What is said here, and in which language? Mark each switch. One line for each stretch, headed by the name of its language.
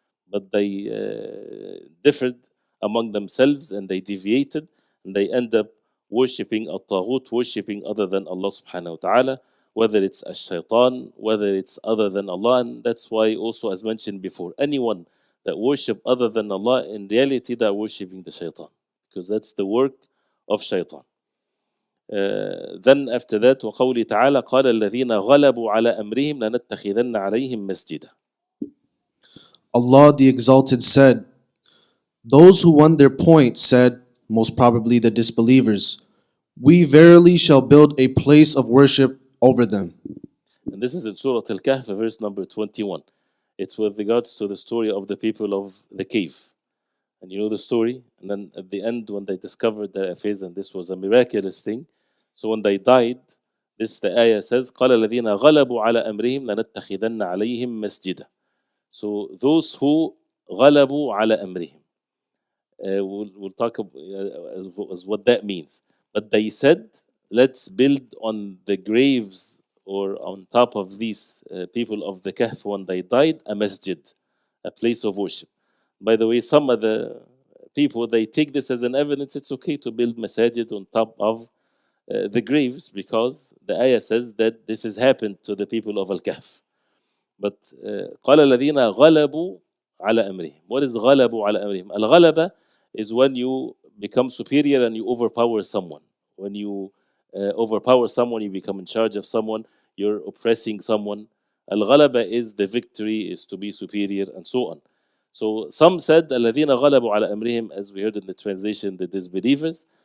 English: But they differed among themselves, and they deviated, and they end up worshipping At-Tawheed, worshipping other than Allah subhanahu wa ta'ala, whether it's a shaitan, whether it's other than Allah. And that's why also, as mentioned before, anyone that worship other than Allah, in reality they are worshipping the shaitan, because that's the work of shaitan. Then after that,
Arabic: وقوله تعالى قال الذين غلبوا على أمرهم لنتخذن عليهم مسجدا.
English: Allah the Exalted said, those who won their point said, most probably the disbelievers, we verily shall build a place of worship over them. And this is in Surah Al-Kahf, verse number 21. It's with regards to the story of the people of the cave. And you know the story. And then at the end, when they discovered their affairs, and this was a miraculous thing. So when they died, the ayah says,
Arabic: قَالَ الَّذِينَ غَلَبُوا عَلَى أَمْرِهِمْ لَنَتَّخِذَنَّ عَلَيْهِمْ مَسْجِدًا.
English: So those who
Arabic: غَلَبُوا عَلى أَمْرِهِمْ,
English: we'll talk as what that means. But they said, let's build on the graves or on top of these people of the Kahf when they died, a masjid, a place of worship. By the way, some of the people, they take this as an evidence it's okay to build masajid on top of the graves, because the ayah says that this has happened to the people of Al-Kahf.
Arabic: But قال الذين غلبوا على أمرهم.
English: What is
Arabic: غلبوا على أمرهم?
English: Al-ghalaba is when you become superior and you overpower someone. When you overpower someone, you become in charge of someone, you're oppressing someone. Al-ghalaba is the victory, is to be superior, and so on. So some said
Arabic: الذين غلبوا على أمرهم,
English: as we heard in the translation, the disbelievers.